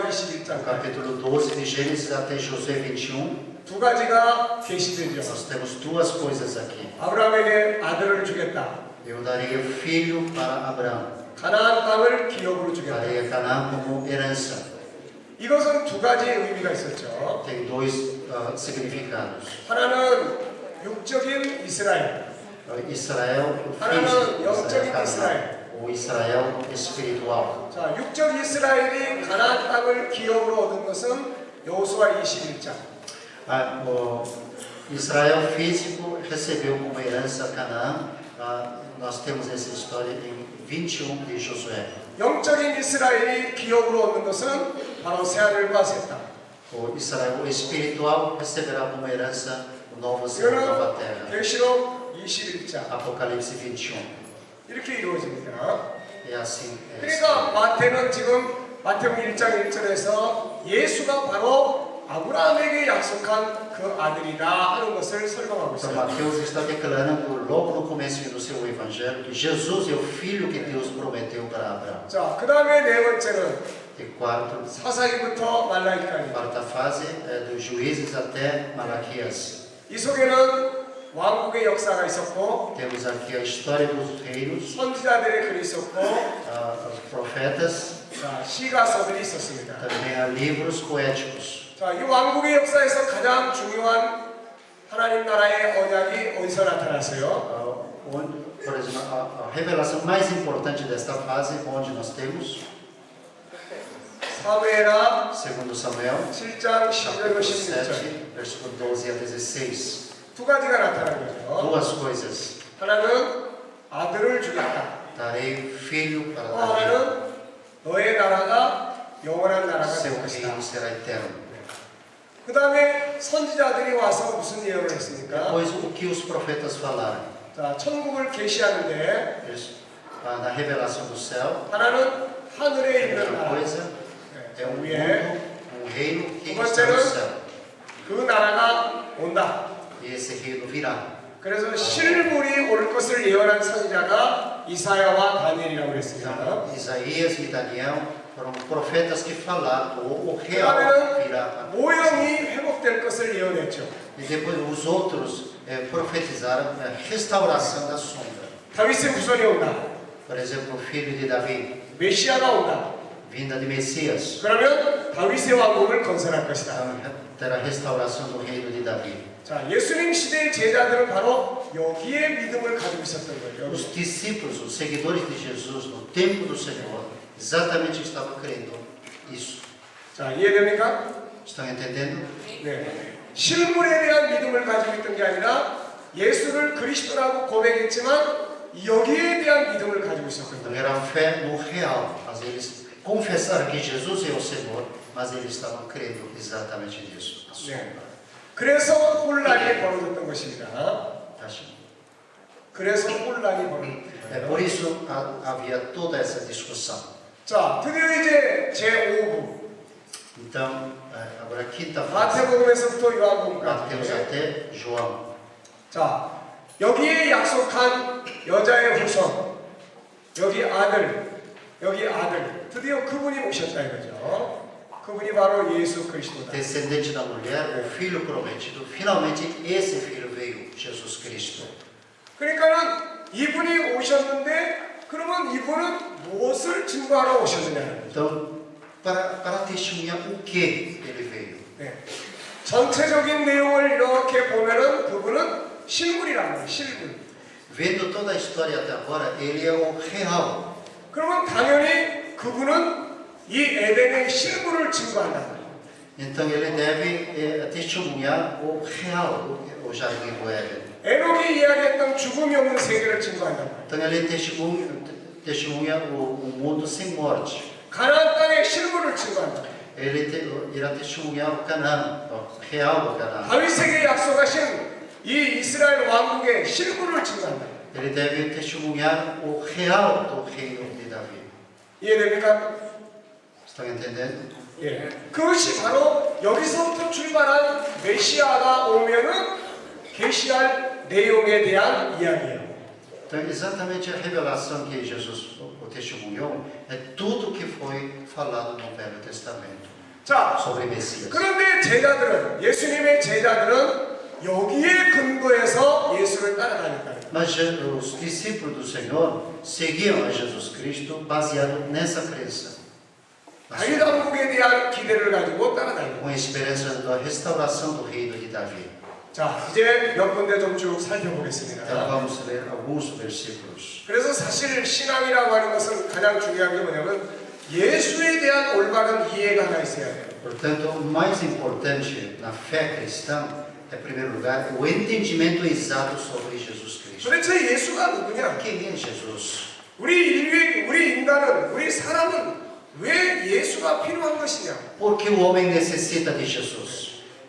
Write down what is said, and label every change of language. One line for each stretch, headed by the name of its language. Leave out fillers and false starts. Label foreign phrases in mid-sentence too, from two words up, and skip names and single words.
Portuguese: No
Korean: 21장
Portuguese: capítulo 12 de Gênesis até Josué 21,
Korean: 두 가지가 계시되죠.
Portuguese: nós temos duas coisas aqui.
Korean: 아브라함에게 아들을 주겠다.
Portuguese: Eu darei o filho para Abraão,
Korean: 가나안 땅을 기업으로 주겠다.
Portuguese: darei a Canaã como herança.
Korean: 이것은 두 가지 의미가 있었죠.
Portuguese: Tem dois significados.
Korean: 하나는 육적인 이스라엘,
Portuguese: Israel, o
Korean: 하나는
Portuguese: físico,
Korean: 영적인
Portuguese: Israel,
Korean: 이스라엘.
Portuguese: o Israel espiritual.
Korean: 자, 육적 이스라엘이 가나안 땅을 기업으로 얻은 것은 여호수아 21장.
Portuguese: O Israel físico recebeu como herança Canaã. Nós temos essa história em 21 de Josué.
Korean: 영적인 이스라엘이 기업으로 얻는 것은 바로 새하늘과 새 땅.
Portuguese: O Israel espiritual receberá como herança o novo céu e a nova
Korean: 이거는
Portuguese: terra.
Korean: 계시록 21장
Portuguese: Apocalipse 21.
Korean: 이렇게 이루어집니다.
Portuguese: É assim.
Korean: 그러니까 마태는 지금 마태복음 1장 1절에서 예수가 바로 아브라함에게 약속한 그 아들이다 하는 것을 설명하고
Portuguese: Então,
Korean: 있어요.
Portuguese: Mateus está declarando logo no começo do seu evangelho que Jesus é o filho que Deus prometeu para Abraão.
Korean: 자, 그 다음에 네 번째는
Portuguese: E quarto,
Korean: 사사기부터 말라기까지.
Portuguese: quarta fase é dos Juízes até Malaquias.
Korean: 이 속에는 왕국의 역사가 있었고
Portuguese: Temos aqui a história dos reinos,
Korean: 선지자들의 글이 있었고
Portuguese: os profetas,
Korean: 자, 시가서들이 있었습니다.
Portuguese: também há livros poéticos.
Korean: 자, 이 왕국의 역사에서 가장 중요한 하나님 나라의 언약이 어디서 나타났어요?
Portuguese: Por exemplo, a revelação mais importante desta fase, onde nós temos,
Korean: 사무엘하
Portuguese: segundo Samuel,
Korean: 7장 11절로
Portuguese: capítulo
Korean: 16절
Portuguese: 7, versículo 12 a 16.
Korean: 두 가지가 나타난 거죠.
Portuguese: Duas coisas.
Korean: 하나는 아들을 주겠다.
Portuguese: Darei filho para
Korean: 또
Portuguese: Davi.
Korean: 하나는 너의 나라가 영원한 나라가
Portuguese: Seu
Korean: 될 것이다.
Portuguese: reino será eterno.
Korean: 그 다음에 선지자들이 와서 무슨 예언을 했습니까?
Portuguese: Depois, o que os profetas falaram?
Korean: 자, 천국을 계시하는데
Portuguese: Eles, na revelação do céu,
Korean: 하나는 하늘에 있는
Portuguese: outra
Korean: 나라,
Portuguese: coisa é
Korean: 저
Portuguese: um
Korean: 위에
Portuguese: mundo, um reino que
Korean: 두
Portuguese: está no
Korean: 번째는
Portuguese: céu.
Korean: 그 나라가 온다.
Portuguese: e esse reino virá.
Korean: 그래서 실물이 올 것을 예언한 선지자가 이사야와 다니엘이라고 그랬습니다.
Portuguese: Então, Isaías e Daniel foram profetas que falaram o real
Korean: 그다음에는
Portuguese: virá.
Korean: 모형이 회복될 것을 예언했죠.
Portuguese: E depois os outros profetizaram a restauração da sombra.
Korean: 다윗의 후손이 온다.
Portuguese: Por exemplo, o filho de Davi,
Korean: 메시아가 온다.
Portuguese: vinda de Messias.
Korean: 그러면 다윗의 왕국을 건설할 것이다.
Portuguese: Então, terá a restauração do reino de Davi.
Korean: 자, 예수님 시대의 제자들은 바로 여기에 믿음을 가지고 있었던 거예요.
Portuguese: Os discípulos, os seguidores de Jesus no tempo do Senhor, exatamente estavam crendo isso.
Korean: 자, 이해됩니까?
Portuguese: Estão entendendo?
Korean: 네. 실물에 대한 믿음을 가지고 있던 게 아니라 예수를 그리스도라고 고백했지만 여기에 대한 믿음을 가지고 있었던
Portuguese: Não
Korean: 거예요.
Portuguese: era fé no real, mas eles confessaram que Jesus é o Senhor, mas eles estavam crendo exatamente nisso.
Korean: 네. 그래서 혼란이 벌어졌던 것입니다.
Portuguese: Acho.
Korean: 그래서 혼란이 벌어졌던
Portuguese: É
Korean: 거예요.
Portuguese: por isso havia toda essa discussão.
Korean: 자, 드디어 이제 제5부
Portuguese: Então, agora quinta fase,
Korean: 마태복음에서부터
Portuguese: Mateus
Korean: 요한복음까지.
Portuguese: até João.
Korean: 자, 여기에 약속한 여자의 후손, 여기 아들, 드디어 그분이 오셨다 이거죠. 그분이 바로 예수 그리스도다.
Portuguese: Descendente da mulher, o filho prometido, finalmente esse filho veio, Jesus Cristo.
Korean: 그러니까는 이분이 오셨는데 그러면 이분은 무엇을 증거하러 오셨느냐?
Portuguese: Então, para testemunhar o que ele veio.
Korean: 네. 전체적인 내용을 이렇게 보면은 그분은 실물이라는 거예요. 실물.
Portuguese: Vendo toda a história até agora, ele é o real.
Korean: 그러면 당연히 그분은 이 에덴의 실물을 증거한다.
Portuguese: Então ele deve testemunhar o real, o jardim do Éden.
Korean: 에녹이 이야기했던 죽음이 없는 세계를 증거한다.
Portuguese: Então ele testemunha o mundo sem morte.
Korean: 가나안 땅의 실물을 증거한다.
Portuguese: Ele irá testemunhar o Canaã, o real do Canaã.
Korean: 다윗에게 약속하신 이 이스라엘 왕국의 실물을 증거한다.
Portuguese: Ele deve testemunhar o real do reino de Davi.
Korean: 이해됩니까?
Portuguese: Estão entendendo?
Korean: 예. 그것이 바로 여기서부터 출발한 메시아가 오면은 계시할 내용에 대한 이야기예요.
Portuguese: Então, exatamente a revelação que Jesus testemunhou é tudo que foi falado no Velho Testamento
Korean: 자,
Portuguese: sobre Messias.
Korean: 그런데 제자들은 예수님의 제자들은 여기에 근거해서 예수를 따라다녔다.
Portuguese: Mas os discípulos do Senhor seguiam a Jesus Cristo baseado nessa crença,
Korean: 다윗 왕국에 대한 기대를 가지고 따라다녔다.
Portuguese: com a esperança da restauração do reino de Davi.
Korean: 자, 이제 몇 군데 좀 쭉
Portuguese: Então
Korean: 살펴보겠습니다.
Portuguese: vamos ler alguns versículos.
Korean: 그래서 사실 신앙이라고 하는 것은 가장 중요한 게 뭐냐면 예수에 대한 올바른 이해가 하나 있어야 돼요.
Portuguese: Portanto, o mais importante na fé cristã é, em primeiro lugar, o entendimento exato sobre Jesus Cristo.
Korean: 도대체 예수가 누구냐?
Portuguese: Quem é Jesus?
Korean: 우리 인간은, 우리 사람은 왜 예수가 필요한 것이냐?
Portuguese: Por que o homem necessita de Jesus?